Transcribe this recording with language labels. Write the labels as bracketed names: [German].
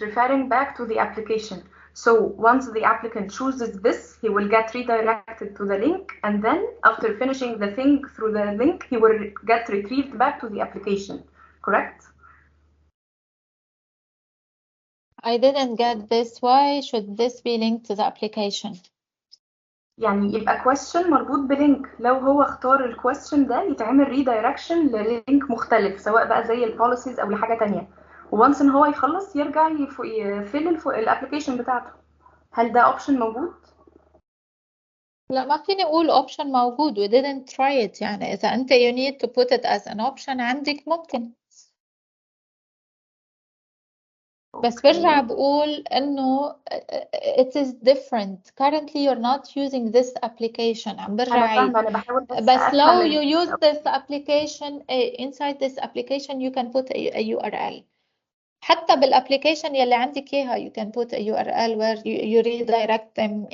[English] Referring back to the application. So once the applicant chooses this, he will get redirected to the link, and then after finishing the thing through the link, he will get retrieved back to the application, correct? I didn't get this. Why should this be linked to the application? [Arabic] يعني يبقى question مربوط بلينك. لو هو اختار الكويستشن ده يتعمل ريدايركشن للينك مختلف، سواء بقى زي البوليسيز او لحاجه تانية، وانس ان هو يخلص يرجع يفل الابلكيشن بتاعته. هل ده اوبشن موجود؟ لا، ما فيني اقول option موجود. [English] we didn't try it. [Arabic] يعني اذا انت [English] you need to put it as an option [Arabic] عندك ممكن. بس برجع بقول انه [English] it is different. Currently you're not using this application. [Arabic] عم برجع انا فاهمه، انا بحاول بس لو [English] you use this application inside this application you can put a URL. [Arabic] حتى بالapplication يلي عندك اياها [English] you can put a URL where you redirect them.